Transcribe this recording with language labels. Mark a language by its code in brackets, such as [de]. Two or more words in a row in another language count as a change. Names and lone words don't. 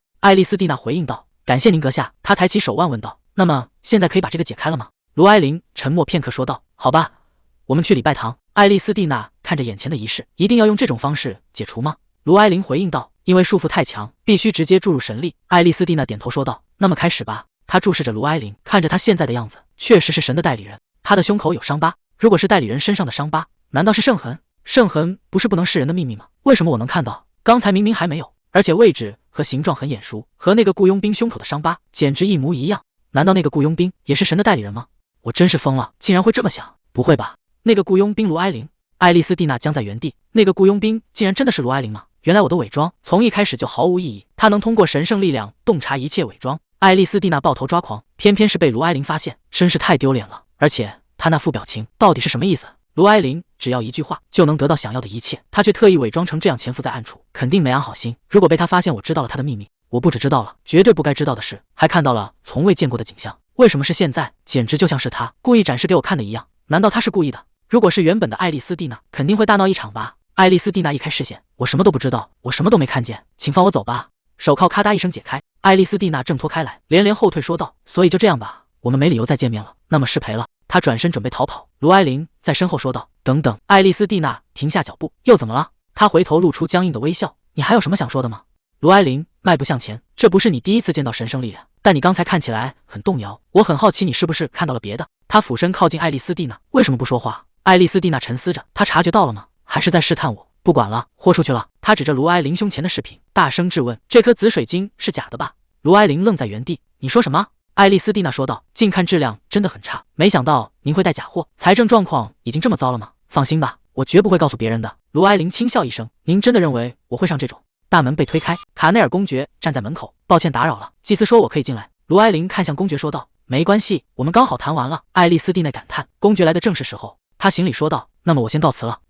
[zh] 愛麗絲蒂娜回應道，感謝您閣下。他抬起手腕問道，那麼現在可以把這個解開了嗎？盧埃琳沉默片刻說道，好吧，我們去禮拜堂。愛麗絲蒂娜看着眼前的儀式，一定要用這種方式解除嗎？盧埃琳回應道，因為束縛太強，必須直接注入神力。愛麗絲蒂娜點頭說道，那麼開始吧。她注視着盧埃琳，看着他現在的樣子，確實是神的代理人。他的胸口有傷疤，如果是代理人身上的傷疤，難道是聖痕？聖痕不是不能示人的秘密嗎？為什麼我能看到？剛才明明還沒有，而且位置和形狀很眼熟，和那個雇傭兵胸口的傷疤簡直一模一樣。難道那個雇傭兵也是神的代理人嗎？我真是瘋了，竟然會這麼想。不會吧，那個雇傭兵盧埃琳？愛麗絲蒂娜僵在原地，那個雇傭兵竟然真的是盧埃琳嗎？原來我的偽裝從一開始就毫無意義，他能通過神聖力量洞察一切偽裝。愛麗絲蒂娜抱頭抓狂，偏偏是被盧埃琳發現，真是太丟臉了。而且他那副表情到底是什麼意思？盧埃琳只要一句話就能得到想要的一切，他卻特意偽裝成這樣潛伏在暗處，肯定沒安好心。如果被他發現我知道了他的秘密，我不只知道了絕對不該知道的事，還看到了從未見過的景象。為什麼是現在？簡直就像是他故意展示給我看的一樣。難道他是故意的？如果是原本的愛麗絲蒂娜，肯定會大鬧一場吧。愛麗絲蒂娜一開視線，我什麼都不知道，我什麼都沒看見，請放我走吧。手銬咔嗒一聲解開，愛麗絲蒂娜掙脫開來，連連後退說道，所以就這樣吧，我們沒理由再見面了，那麼失陪了。她轉身準備逃跑，盧埃琳在身後說道，等等。愛麗絲蒂娜停下腳步，又怎麼了？她回頭露出僵硬的微笑，你還有什麼想說的嗎？盧埃琳邁步向前，這不是你第一次見到神聖力量，但你剛才看起來很動搖，我很好奇你是不是看到了別的。她俯身靠近愛麗絲蒂娜，為什麼不說話？愛麗絲蒂娜沉思着，她察覺到了嗎？還是在試探我？不管了，豁出去了。她指着盧埃琳胸前的飾品，大聲質問，這顆紫水晶是假的吧？盧埃琳愣在原地，你說什麼？愛麗絲蒂娜說道，近看質量真的很差，沒想到您會帶假貨，財政狀況已經這麼糟了嗎？放心吧，我絕不會告訴別人的。盧埃琳輕笑一聲，您真的認為我会上這種？大門被推開，卡內爾公爵站在門口，抱歉打擾了，祭司說我可以進來。盧埃琳看向公爵說道，沒關係，我們剛好談完了。愛麗絲蒂娜感嘆，公爵來的正是時候。他行禮說道，那麼我先告辭了。